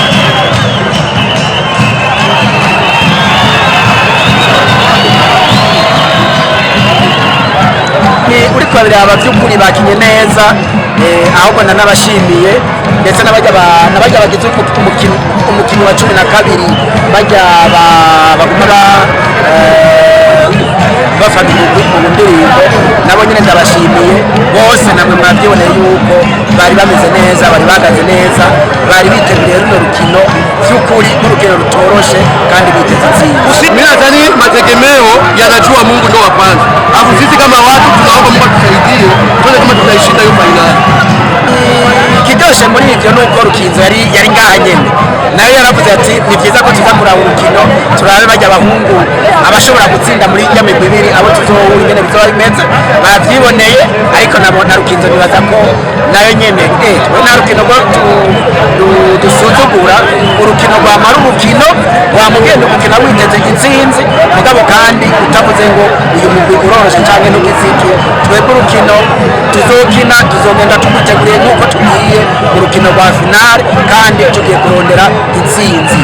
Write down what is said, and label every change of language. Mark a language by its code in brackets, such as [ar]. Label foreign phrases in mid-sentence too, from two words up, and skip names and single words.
[rn] Uri kwabiraba by'ukuri bakinye neza ahubwo nanabashimiye ndetse n'abajya bagize umukino wa 12 bajya baguma bafata mu ndirimbo nabo nyine ndabashimiye bose namwe mwabyiboneye yuko bari bameze neza bari bagaze neza bari biteguye runo rukino by'ukuri n'urukino rutoroshe kandi biteze intsinzi. [sw] Mimi nadhani mategemeo yanajua Mungu ndo wa kwanza. Alafu sisi kama watu tunaomba Mungu atusaidie tuone kama tutaishinda hiyo finali. [rn] Kidoshe muri ivyo nuko rukinzo yari ngaha nyene nayo yaravuze ati ni byiza ko tuza kuraba urukino turabe bajya abahungu abashobora gutsinda muri ya migwi ibiri abo tuzohura ingene bizoba bimeze bavyiboneye ariko nabo na rukinzo nibaza ko nayo nyene na rukino rwo dusuzugura urukino rwa maru urukino wamugenda ukina witeze intsinzi mugabo kandi utavuze ngo uyu mugwi uroroshe canke n'ugiziki twebwe urukino tuzokina tuzogenda tumuteguriye nk'uko tugiye urukino rwa finale kandi tugiye kurondera intsinzi.